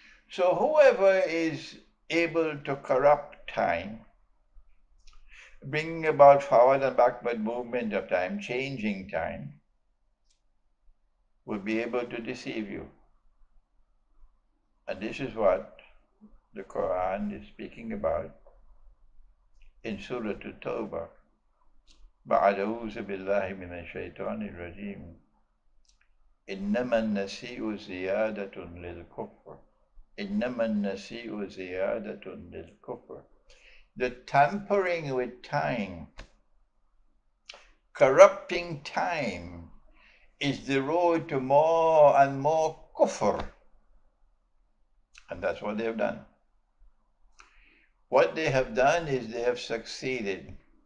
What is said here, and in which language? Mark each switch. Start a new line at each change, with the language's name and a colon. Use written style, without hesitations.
English: So whoever is able to corrupt time, bringing about forward and backward movement of time, changing time, will be able to deceive you. And this is what the Qur'an is speaking about in Surah At-Tawbah.
Arabic: Ba'adawuzu billahi minash shaitanir rajim. إنما النسيء زيادة للكفر. إنما النسيء زيادة للكفر.
English: The tampering with time, corrupting time, is the road to more and more kufr. And that's what they have done. What they have done is they have succeeded.